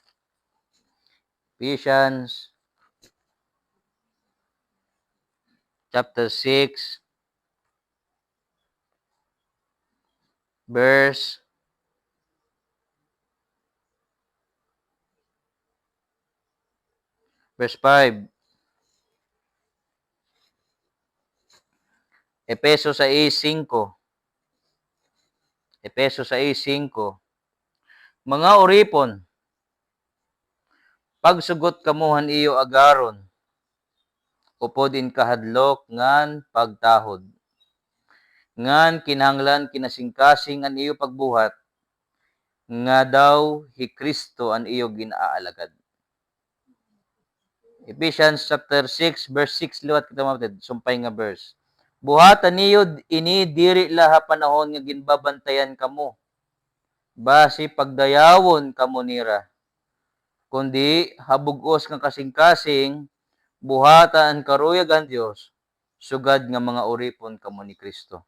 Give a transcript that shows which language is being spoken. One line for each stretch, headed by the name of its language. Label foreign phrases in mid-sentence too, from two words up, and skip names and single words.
English: Ephesians chapter 6, verse 5.
Waray: Efeso 6:5. Efeso 6:5. Mga uripon, pagsugot kamuhan iyo agaron, upod in kahadlok ngan pagtahod. Ngan kinahanglan kinasingkasing an iyo pagbuhat, nga daw hi Kristo an iyo ginaalagad. Ephesians chapter 6 verse 6 liwat kita mapatid, sumpay nga verse. Buhatan niyo ini diri laha panahon nga ginbabantayan kamo. Basi pagdayawon kamo nira. Kundi habugos nga kasing-kasing buhatan karuyag ang Dios sugad nga mga uripon kamo ni Kristo.